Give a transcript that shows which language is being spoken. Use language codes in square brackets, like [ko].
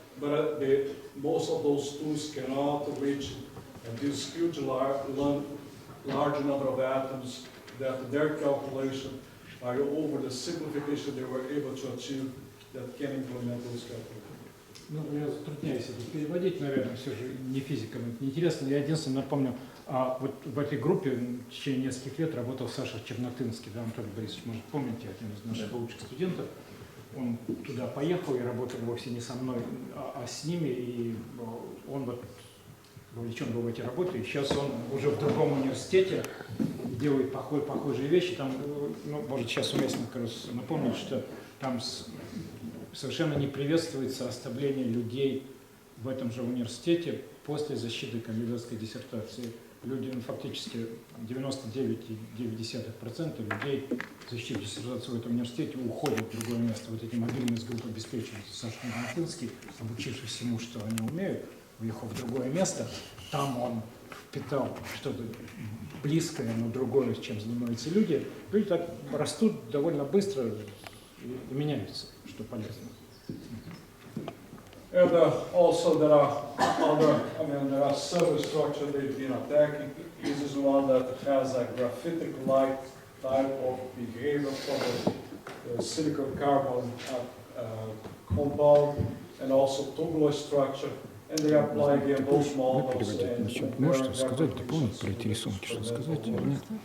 [en] But most of those tools cannot reach this huge large number of atoms that their calculation are over the simplification they were able to achieve that can implement those calculations. [ru] Ну, я затрудняюсь это переводить, наверное, все же не физикам это неинтересно. Я единственное напомню, вот в этой группе в течение нескольких лет работал Саша Чернотынский, да, Анатолий Борисович, может, помните, один из наших лучших студентов. Он туда поехал и работал вовсе не со мной, а с ними, и он вот вовлечен был в эти работы, и сейчас он уже в другом университете делает похожие вещи. Там, ну, может, сейчас уместно как раз напомнить, что там совершенно не приветствуется оставление людей в этом же университете после защиты кандидатской диссертации. Люди, ну, фактически 99,9% людей, защитив диссертацию в этом университете, уходят в другое место. Вот эти мобильные с группой обеспеченности Саша Чернотынский, обучившись всему, что они умеют, уехал в другое место, там он впитал что-то близкое, но другое, чем занимаются люди. Люди так растут довольно быстро и меняются, что полезно. [en] And also there are other, there are several structures they've been attacking. This is one that has a graphitic-like type of behavior for the silicon carbon compound, and also tubular structure. And they apply again those models. [ru] Можете сказать, дополнить про эти рисунки, что сказать или нет?